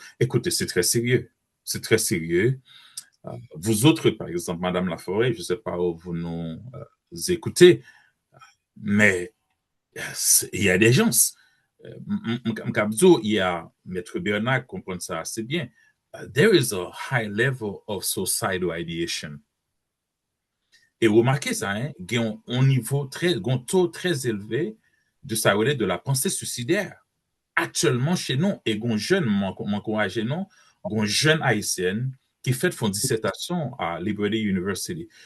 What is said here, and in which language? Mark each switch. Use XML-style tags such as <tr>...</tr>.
<fr>Écoutez, c'est très sérieux. C'est très sérieux. Vous autres, par exemple, Madame Laforêt, je ne sais pas où vous nous écoutez, mais il y a des gens. Il y a Maître Bernard comprend ça assez bien.</fr> <en>There is a high level of societal ideation.</en> <fr>Et remarquez ça, hein, il y a un taux très élevé de ça de la pensée suicidaire. Actuellement, chez nous, et un jeune, m'encourage non, un jeune haïtien qui fait son dissertation à Liberty University.</fr>